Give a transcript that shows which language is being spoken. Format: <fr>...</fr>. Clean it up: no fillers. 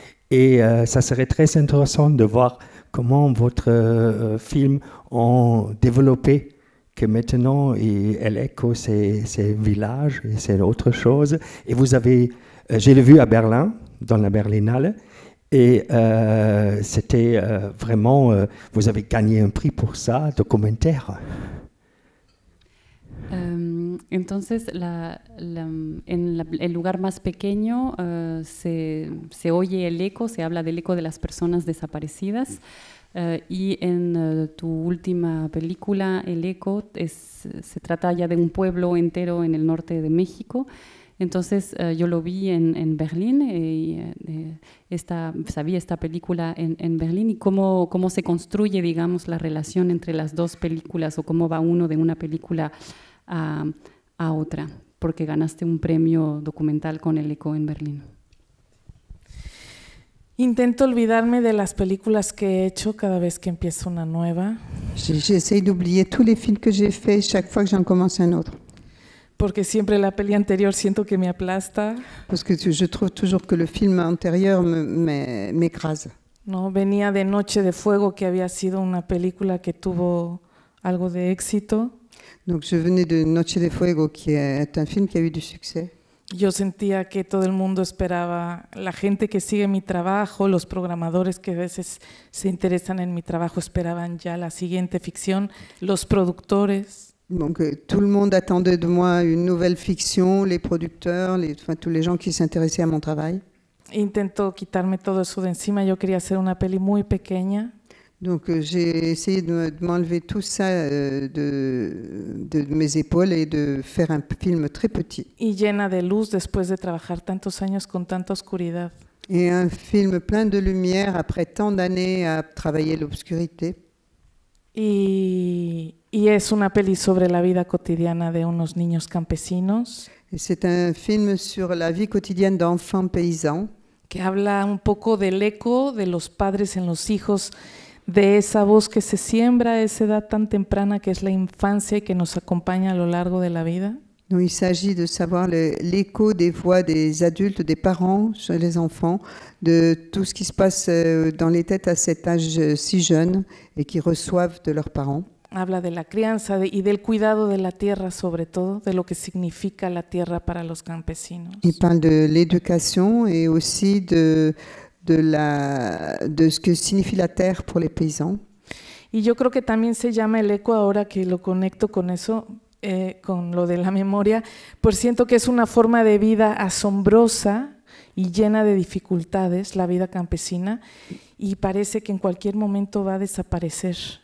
<fr>Et ça serait très intéressant de voir comment votre film a développé, que maintenant El Eco c'est un village et c'est autre chose. Et vous avez, je l'ai vu à Berlin, dans la Berlinale, et c'était vraiment, vous avez gagné un prix pour ça, documentaire.</fr> <es>Entonces, en el lugar más pequeño se oye el eco, se habla del eco de las personas desaparecidas. Y en tu última película, El Eco, se trata ya de un pueblo entero en el norte de México. Entonces yo lo vi en Berlín, sabía esta película en Berlín y cómo se construye, digamos, la relación entre las dos películas o cómo va uno de una película a otra, porque ganaste un premio documental con El Eco en Berlín. Intento olvidarme de las películas que he hecho cada vez que empiezo una nueva.</es> <fr>J'essaye d'oublier tous les films que j'ai faits chaque fois que j'en commence un autre.</fr> <es>Porque siempre la peli anterior siento que me aplasta.</es> <fr>Parce que je trouve toujours que le film antérieur m'écrase.</fr> <es>No, venía de Noche de Fuego, que había sido una película que tuvo algo de éxito.</es> <fr>Donc je venais de Noche de Fuego, qui est un film qui a eu du succès.</fr> <es>Yo sentía que todo el mundo esperaba, la gente que sigue mi trabajo, los programadores que a veces se interesan en mi trabajo esperaban ya la siguiente ficción, los productores.</es> <fr>Donc tout le monde attendait de moi une nouvelle fiction, les producteurs, tous les gens qui s'intéressaient à mon travail.</fr> <es>Intento quitarme todo eso de encima, yo quería hacer una peli muy pequeña.</es> <fr>Donc j'ai essayé de m'enlever tout ça de mes épaules et de faire un film très petit.</fr> <es>Y llena de luz después de trabajar tantos años con tanta oscuridad.</es> <fr>Et un film plein de lumière après tant d'années à travailler l'obscurité.</fr> <es>y es una peli sobre la vida cotidiana de unos niños campesinos.</es> <fr>Et c'est un film sur la vie quotidienne d'enfants paysans</fr> <es>Que habla un poco del eco de los padres en los hijos, de esa voz que se siembra a esa edad tan temprana que es la infancia y que nos acompaña a lo largo de la vida.</es> <fr>dont il s'agit de savoir l'écho des voix des adultes, des parents chez les enfants, de tout ce qui se passe dans les têtes à cet âge si jeune et qui reçoivent de leurs parents.</fr> <es>Habla de la crianza y del cuidado de la tierra, sobre todo, de lo que significa la tierra para los campesinos.</es> <fr>Il parle de l'éducation et aussi de ce que signifie la terre pour les paysans.</fr> <es>Y yo creo que también se llama el eco, ahora que lo conecto con eso, con lo de la memoria, pues siento que es una forma de vida asombrosa y llena de dificultades, la vida campesina, y parece que en cualquier momento va a desaparecer.</es>